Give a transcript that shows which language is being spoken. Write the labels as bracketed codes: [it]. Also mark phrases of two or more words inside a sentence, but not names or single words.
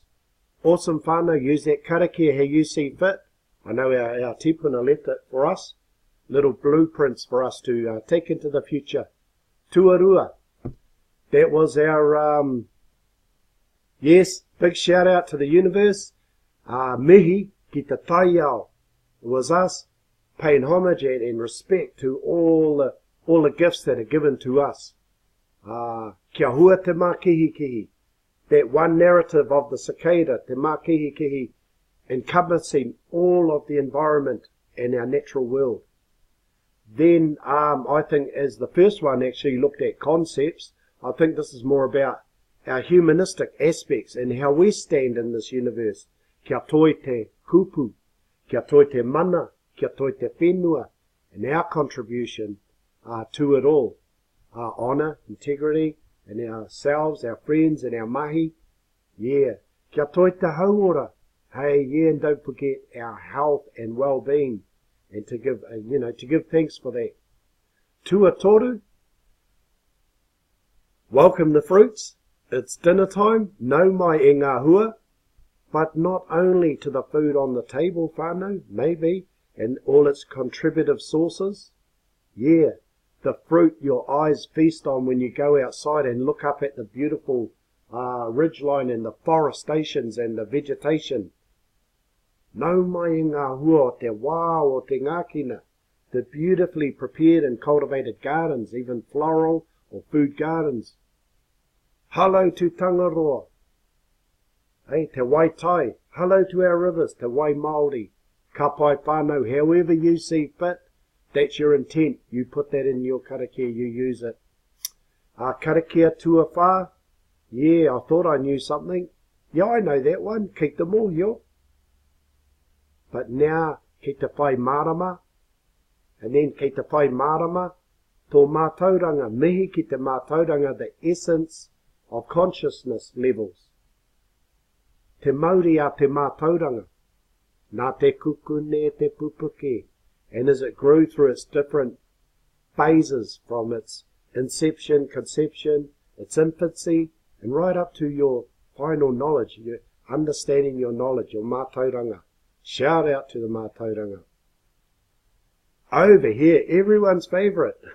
[en] Awesome whānau, use that karakia how you see fit. I know our tipuna left it for us. Little blueprints for us to take into the future. [mi] Tuarua. [en] That was our, yes, big shout out to the universe. [mi] Mihi ki te taiao. [en] It was us paying homage and respect to all the gifts that are given to us. [mi] Kia hua te mākihikihi. [en] That one narrative of the cicada, [mi] te mākihikihi, [en] encompassing all of the environment and our natural world. Then I think as the first one actually looked at concepts, I think this is more about our humanistic aspects and how we stand in this universe. [mi] Kia toi te kupu, kia toi te mana, kia toi te whenua, [en] and our contribution to it all. Honour, integrity, and ourselves, our friends, and our mahi. [mi] Yeah. Kia toi te hauora. [en] Hey, yeah, and don't forget our health and well-being. And to give, to give thanks for that. Tuatoru. Welcome the fruits. It's dinner time. [mi] No mai e ngā hua. [en] But not only to the food on the table, whānau, maybe, and all its contributive sources. Yeah, the fruit your eyes feast on when you go outside and look up at the beautiful ridgeline and the forestations and the vegetation. [mi] Nau mai e ngā hua o te wā o te ngākina, [en] the beautifully prepared and cultivated gardens, even floral or food gardens. Hello to Tangaroa. Hey, [mi] te wai tai. [en] Hello to our rivers, [mi] te wai Māori. Ka pai whānau, [en] however you see fit, that's your intent. You put that in your karakia, you use it. [mi] Karakia tua whā. [en] Yeah, I thought I knew something. Yeah, I know that one. Keep them all, yo. But now, [mi] ki te whai marama, [en] and then [mi] ki te whai marama, tō mātauranga, mihi ki te mātauranga, [en] the essence of consciousness levels. [mi] Te mauri a te mātauranga, nā te kukune te pupuke, [en] And as it grew through its different phases, from its inception, conception, its infancy, and right up to your final knowledge, your understanding your knowledge, your mātauranga. Shout out to the mātauranga. Over here, everyone's favourite.